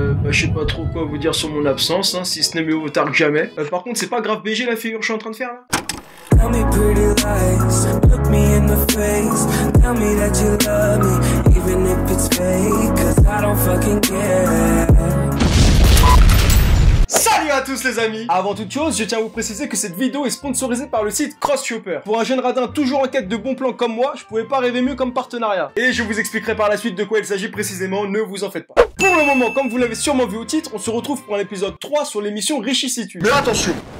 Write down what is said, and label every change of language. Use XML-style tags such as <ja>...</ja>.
<fr>Je sais pas trop quoi vous dire sur mon absence, si ce n'est mieux tard que jamais. Par contre, c'est pas grave BG la figure que je suis en train de faire là.</fr> <en>Tell me pretty lies, look me in the face, tell me that you love me, even if it's fake, cause I don't fucking care.</en> <fr>Salut à tous les amis! Avant toute chose, je tiens à vous préciser que cette vidéo est sponsorisée par le site Crosshopper. Pour un jeune radin toujours en quête de bons plans comme moi, je pouvais pas rêver mieux comme partenariat. Et je vous expliquerai par la suite de quoi il s'agit précisément, ne vous en faites pas. Pour le moment, comme vous l'avez sûrement vu au titre, on se retrouve pour l'épisode 3 sur l'émission Richicitude. Mais attention!</fr>